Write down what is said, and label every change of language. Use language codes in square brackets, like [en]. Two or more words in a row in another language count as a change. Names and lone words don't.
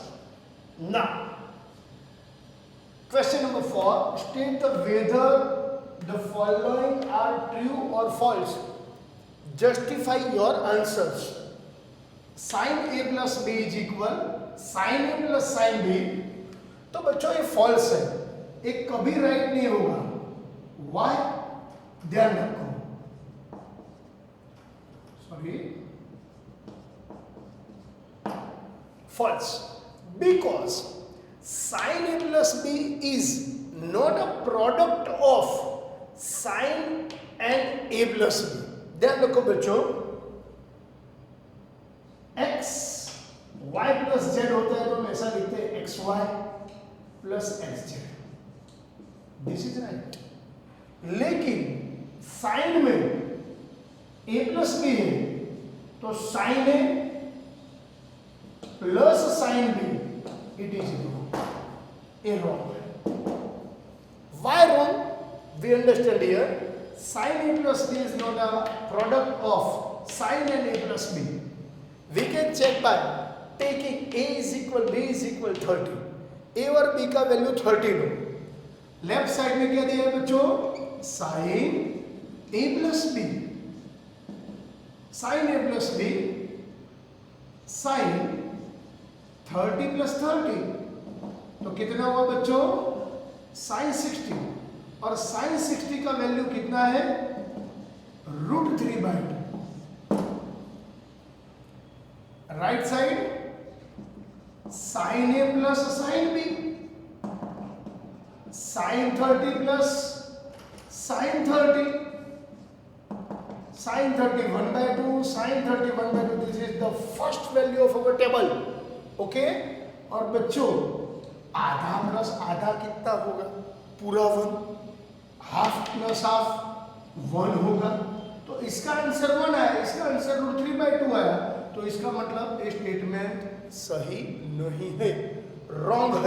[en] Now question number 4, state the whether the following are true or false. Justify your answers. Sin a plus b is equal sin a plus sin b. [hi] तो बच्चों ये false है, ये कभी right नहीं होगा. Why? ध्यान रखो. [en] Sorry. False. Because sin a plus b is not a product of sin and a plus b. [hi] ध्यान रखो बच्चों, [en] x y plus z [hi] होता है तो हम ऐसा लिखते हैं [en] xy plus xz. This is right. [hi] लेकिन sin में [en] a plus b [hi] है तो [en] sin a plus sin b, it is wrong. A wrong. Why wrong? We understand here sin a plus b is not a product of sin and a plus b. We can check by taking a is equal b is equal 30. [hi] a और b का वैल्यू 30 लो. [en] left side [hi] में क्या दिया है बच्चों? [en] sin a plus b. sin a plus b sin 30 plus 30 [hi] तो कितना हुआ बच्चों? sin 60. और sin 60 का वैल्यू कितना है? [en] √3/2. right side sin a plus sin b, sin 30 plus sin 30, sin 30 1/2, sin 30 1/2. This is the first value of our table. [hi] ओके और बच्चों आधा प्लस आधा कितना होगा? पूरा 1. [en] half plus half [hi] 1 होगा. तो इसका आंसर 1 आया, इसका आंसर √3/2 आया. तो इसका मतलब ये स्टेटमेंट सही नहीं है, रॉन्ग है.